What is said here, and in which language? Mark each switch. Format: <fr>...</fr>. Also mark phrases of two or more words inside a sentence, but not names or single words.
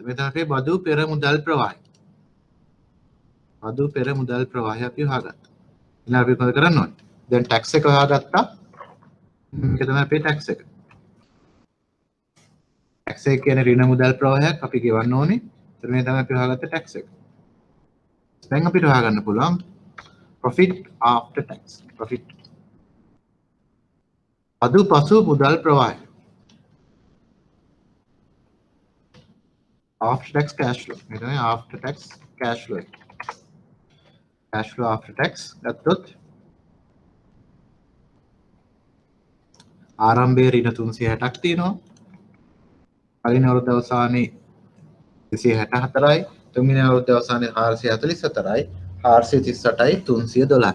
<si>මේ තමයි අපේ බදු පෙර මුදල් ප්‍රවාහය. බදු පෙර මුදල් ප්‍රවාහය අපි හොයාගත්තා. ඊළඟ අපි මොකද කරන්න ඕනේ? දැන් ටැක්ස් එක හොයාගත්තා. මේක තමයි අපේ ටැක්ස් එක. ටැක්ස් එක කියන්නේ ඍණ මුදල් ප්‍රවාහයක් අපි ගෙවන්න ඕනේ. ඒතර මේ තමයි අපි හොයාගත්ත ටැක්ස් එක. දැන් අපිට හොයාගන්න පුළුවන්</si> <en>profit after tax.</en> <si>profit බදු පසු මුදල් ප්‍රවාහය.</si> <en>after tax cash flow.</en> <si>මේ තමයි</si> <en>after tax cash flow. cash flow after tax</en> <si>ගත්තොත් ආරම්භයේ ඍණ 360ක් තියෙනවා. පළවෙනි අවුරුද්ද අවසානයේ 264යි, තුන්වෙනි අවුරුද්ද අවසානයේ 444යි, 438යි, 312.</si>